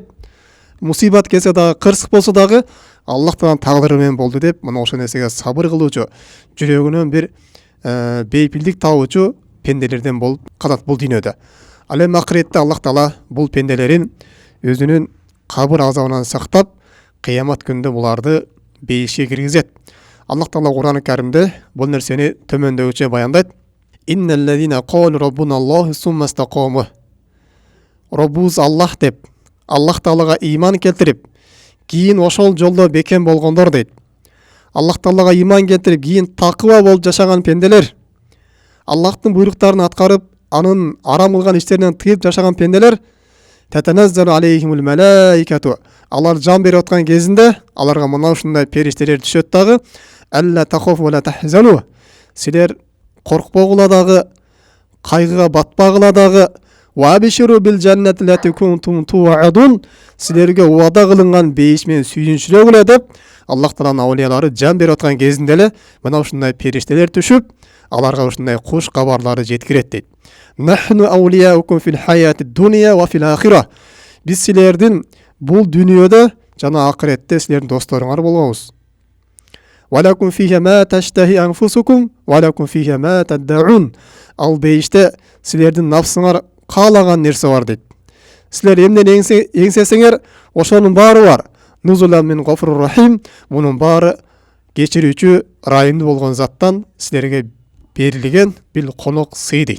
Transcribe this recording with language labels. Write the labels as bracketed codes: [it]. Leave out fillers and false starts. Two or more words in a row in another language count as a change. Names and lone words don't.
[ky] Мусибат келсе дагы, кырсык болсо дагы Аллах Тааланын тагдыры менен болду деп, мына ошол нерсеге сабыр кылуучу, жүрөгүнөн бир бейпилдик табуучу пенделерден болуп калат бул дүйнөдө. Ал эми акыретте Аллах Таала бул пенделерин өзүнүн кабыр азабынан сактап, кыямат күнүндө буларды бейишке киргизет. Аллах Таала Кур'ан-ы Каримде бул нерсени төмөндөгүчө баяндайт. [ar] إن الذين قالوا ربنا الله ثم استقاموا. [ky] Роббубуз Аллах деп, Аллах Таалага иман келтирип, кийин ошол жолдо бекен болгондор дейт. Аллах Таалага иман келтирип, кийин такыба болуп жашаган пенделер, Аллахтын буйруктарын аткарып, анын арам кылган иштеринен тыйып жашаган пенделер, [ar] تتنزل عليهم الملائكة. [ky] Алар жан берип аткан кезинде аларга мына ушундай периштелер түшөт дагы. [ar] ألا تخافوا ولا تحزنوا. [ky] Силер коркпогула дагы, кайгыга батпагыла дагы. [ar] وأبشروا بالجنة التي كنتم توعدون. [ky] Силерге убада кылынган бейиш менен сүйүнчүлөгүлө деп Аллах Тааланын аулиялары жан берип аткан кезинде эле мына ушундай периштелер түшүп, аларга ушундай куш кабарлары жеткирет дейт. [ar] نحن أولياؤكم في الحياة الدنيا وفي الآخرة. [ky] Биз силердин бул дүйнөдө жана акыретте силердин досторуңар болобуз. [ar] ولكم فيها ما تشتهي أنفسكم ولكم فيها ما تدعون. [ky] Ал бейиште силердин нафсыңар каалаган нерсе бар дейт. Силер эмнени эңсесеңер, ошонун баары бар. [ar] نزلا من غفور رحيم. [ky] Мунун баары кечирүүчү, райымдуу болгон заттан силерге берилген бил конок сый дейт.